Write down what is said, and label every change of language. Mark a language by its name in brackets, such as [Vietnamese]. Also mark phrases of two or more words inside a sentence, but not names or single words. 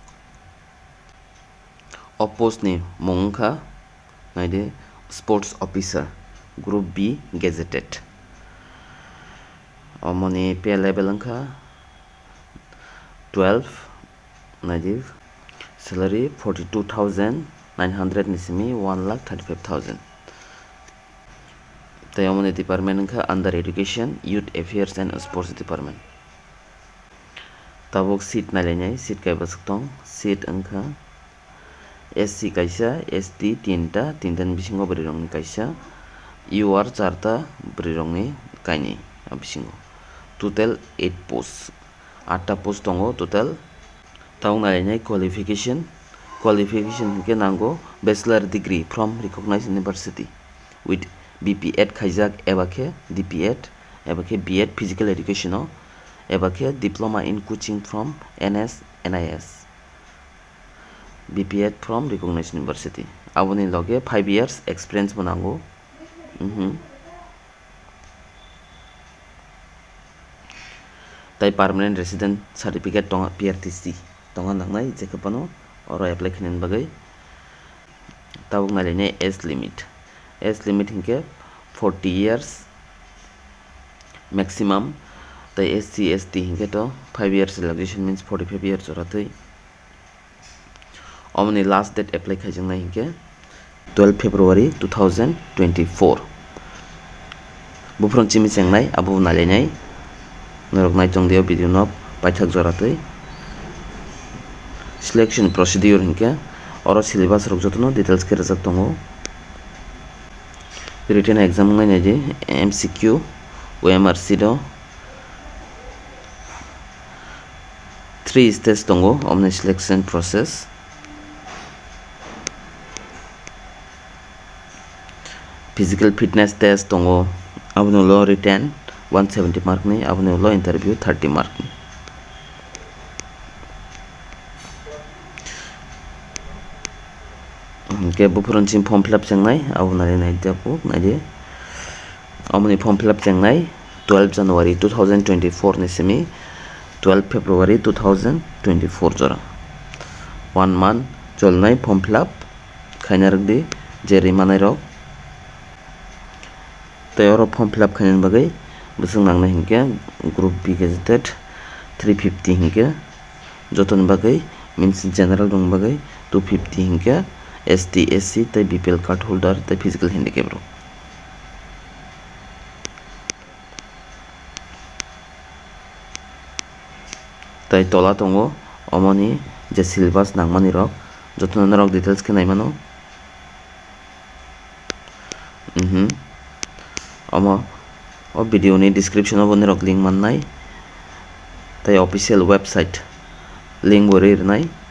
[Kok Borok] o post ni mung wngkha naide [English] sports officer group B gazetted [Kok Borok] omoni [English] pay level [Kok Borok] wngkha 12 naide salary 42,900 ni simi 1,35,000 tai omoni department wngkha [English] under education youth affairs and sports department [Kok Borok] tabuk seat nailainai seat kaibasuk tong seat wngkha SC kaisa ST tinta ni bisingo bwrwi rokni kaisa UR charta bwrwi rokni kaini bisingo [English] total 8 post 8 post [Kok Borok] tongo total tabuk nailainai qualification ke nango [English] bachelor degree from recognized university with BPEd [Kok Borok] khaijak eba khe DPEd eba khe BEd [English] physical education [Kok Borok] eba khe [English] diploma in coaching from NS BPEd from recognized university [Kok Borok] aboni loge [English] 5 years experience [Kok Borok] bo nango tai [English] permanent resident certificate [Kok Borok] tonga PRTC tonga nangnai jekhapano oro apply khainani bagui tabuk nailainai [English] age limit [Kok Borok] hingke [English] 40 years [Kok Borok] maximum tai SC ST hingke to [English] 5 years relaxation means 45 years [Kok Borok] oratui omoni [English] last date [Kok Borok] apply khaijaknai hingke 12 February 2024 bufron chimi chengnai abo nailainai norok naitongdio video no paithak joratui [English] selection procedure [Kok Borok] hingke oro syllabus rok jotono details khe rijak tongo [English] written exam [Kok Borok] ngai je MCQ OMR do [English] 3 stage [Kok Borok] tongo omni [English] selection process physical fitness test [Kok Borok] tongo abono lo [English] written 170 mark [Kok Borok] ni abono lo [English] interview 30 mark [Kok Borok] ni ke bufron chim [English] form fill up [Kok Borok] chengnai abo nai japu naide omni [English] form fill up [Kok Borok] chengnai 12 January 2024 ni simi 12 February 2024 jora [English] 1 month [Kok Borok] cholnai [English] form fill up [Kok Borok] khainarok di jeri manai rok tayoro [English] form fill up [Kok Borok] khainani bagui busung nangnai hingke [English] group B gazetted [Kok Borok] 350 hingke jotoni bagui [English] means general [Kok Borok] rong bagui 250 hingke ST SC tai [English] BPL card holder [Kok Borok] tai [English] physical handicap [Kok Borok] rok tai tola tongo omoni je syllabus nangmani rok jotono rok details khe naimano omo o video ni description o boni rok link mannai tai [English] official website link [Kok Borok] bo rirnai